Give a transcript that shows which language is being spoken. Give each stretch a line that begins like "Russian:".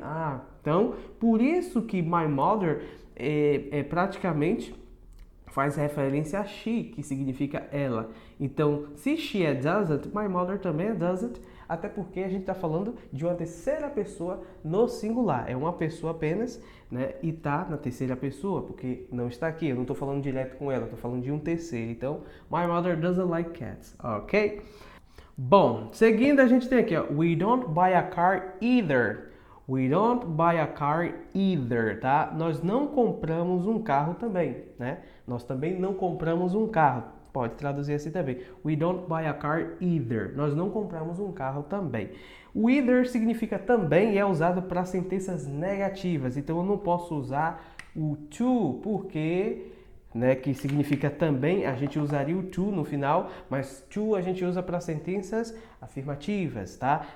Portuguese: Ah, então, por isso que
English: my mother
Portuguese: praticamente faz referência a she, que significa ela. Então, se she é doesn't,
English: my mother
Portuguese: também é doesn't, até porque a gente está falando de uma terceira pessoa no singular. É uma pessoa apenas, né? E tá na terceira pessoa, porque não está aqui. Eu não estou falando direto com ela, estou falando de um terceiro.
English: Então, my mother doesn't like cats, ok?
Portuguese: Bom, seguindo a gente tem aqui, ó,
English: we don't buy a car either. We don't buy a car either, tá?
Portuguese: Nós não compramos um carro também, né? Nós também não compramos um carro. Pode traduzir assim também.
English: We don't buy a car either.
Portuguese: Nós não compramos um carro também. O either significa também e é usado para sentenças negativas. Então eu não posso usar o to, porque, né, que significa também, a gente usaria o to no final, mas to a gente usa para sentenças afirmativas, tá?